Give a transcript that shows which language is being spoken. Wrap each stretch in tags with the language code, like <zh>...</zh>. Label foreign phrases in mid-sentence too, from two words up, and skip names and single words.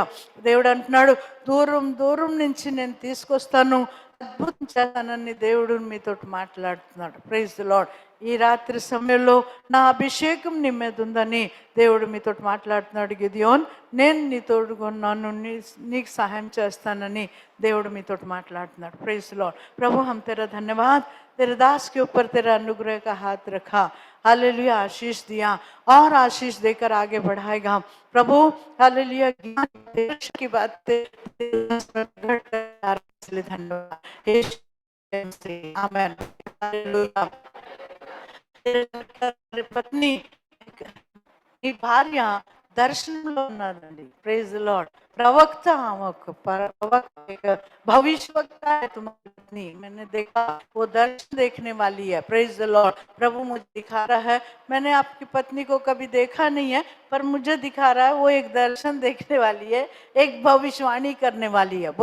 <te>దేవుడు అంటున్నాడు దూరం దూరం నుంచి నేను తీసుకొస్తాను, అద్భుతం చేస్తానని దేవుడు మీతో మాట్లాడుతున్నాడు।</te> <en>Praise the Lord.</en> <te>ఈ రాత్రి సమయంలో నా అభిషేకం నీ మీద ఉందని దేవుడు మీతో మాట్లాడుతున్నాడు. గిదియోన్, నేను నీ తోడుగున్నాను, నీకు సహాయం చేస్తానని దేవుడు మీతో మాట్లాడుతున్నాడు.</te> <en>Praise Lord.</en> <hi>प्रभु हम तेरा धन्यवाद, तेरे दास के ऊपर तेरा अनुग्रह का हाथ रखा, हालेलुया, आशीष दिया और आशीष देकर आगे बढ़ाएगा प्रभु। हालेलुया, ज्ञान की बातें इसलिए धन्यवाद, आमेन, हालेलुया।</hi> <te>पत्नी ఈ భార్య దర్శనంలో ఉన్నదండి।</te> <en>Praise Lord.</en> <hi>प्रवक्ता भविष्यवक्ता है तुम्हारी पत्नी, मैंने देखा वो दर्शन देखने वाली है।</hi> <en>Praise the Lord.</en> <hi>प्रभु मुझे दिखा रहा है, मैंने आपकी पत्नी को कभी देखा नहीं है पर मुझे दिखा रहा है वो एक दर्शन देखने वाली है, एक भविष्यवाणी करने वाली है।</hi>